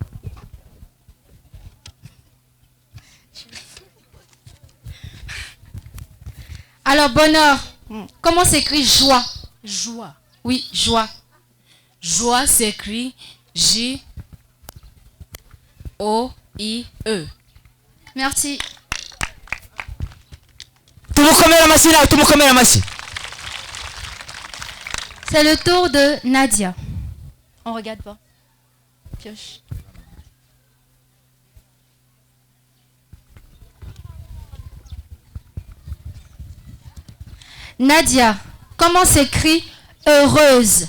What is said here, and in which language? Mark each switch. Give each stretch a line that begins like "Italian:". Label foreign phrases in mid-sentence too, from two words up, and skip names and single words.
French: Alors, bonheur. Comment s'écrit joie? Joie. Oui, joie. Joie s'écrit J-O-I-E. Merci.
Kinyarwanda: Tumukomere amashyi nawe, tumukomere amashyi.
French: C'est le tour de Nadia. On regarde pas. Pioche. Nadia, comment s'écrit heureuse?